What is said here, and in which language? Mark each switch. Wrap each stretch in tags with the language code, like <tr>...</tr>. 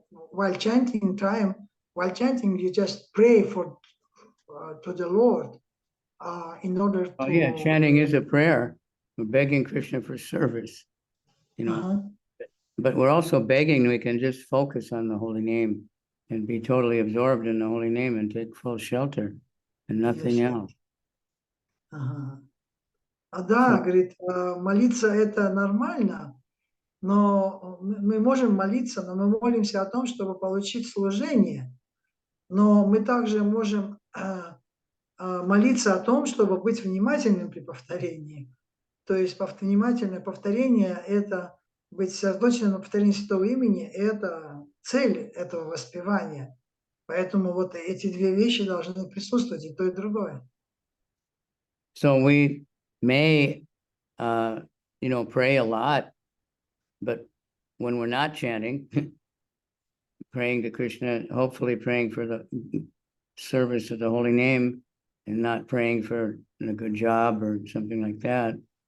<en>While chanting you just pray for to the Lord in order to. Oh yeah, chanting is a prayer. We're begging Krishna for service, you know. But we're also begging we can just focus on the holy name and be totally absorbed in the holy name and take full shelter and nothing else.</en> <ru>Да, говорит, молиться это нормально, но мы можем молиться, но мы молимся о том, чтобы получить служение. Но мы также можем молиться о том, чтобы быть внимательным при повторении. То есть внимательное повторение – это быть сосредоточенным на повторении святого имени – это цель этого воспевания. Поэтому вот эти две вещи должны присутствовать, и то, и другое.</ru> <en>So we may, pray a lot, but when we're not chanting, praying to Krishna, hopefully praying for the service of the holy name and not praying for a good job or something like that.</en>